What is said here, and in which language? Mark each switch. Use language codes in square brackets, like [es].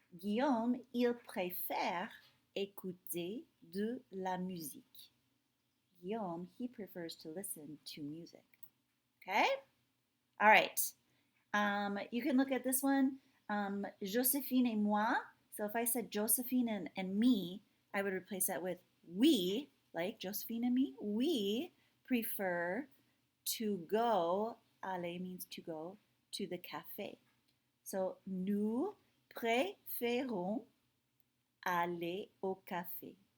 [fr] Guillaume, il préfère écouter de la musique. [en] Guillaume, he prefers to listen to music. Okay? All right. You can look at this one. [fr] Josephine et moi. [en] So if I said Josephine and me, I would replace that with we, like Josephine and me. We prefer to go, aller means to go, to the cafe. [fr] So nous préférons aller au café.